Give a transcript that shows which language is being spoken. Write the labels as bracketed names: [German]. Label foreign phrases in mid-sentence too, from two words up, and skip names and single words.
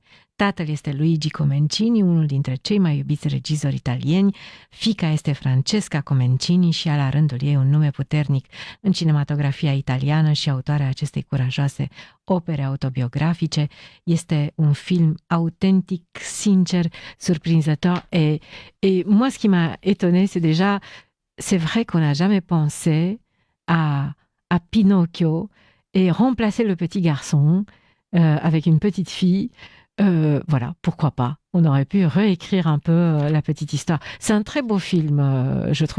[Romanian] Tatăl este Luigi Comencini, unul dintre cei mai iubiți regizori italieni. Fiica este Francesca Comencini și ea la rândul ei un nume puternic în cinematografia italiană și autoarea acestei curajoase opere autobiografice. Este un film autentic, sincer, surprinzător. [French] Et moi, ce qui m'a étonné, c'est déjà, c'est vrai qu'on n'a jamais pensé à Pinocchio et remplacer le petit garçon avec une petite fille. Voilà, pourquoi pas. On aurait pu réécrire un peu la petite histoire. C'est un très beau film, je trouve.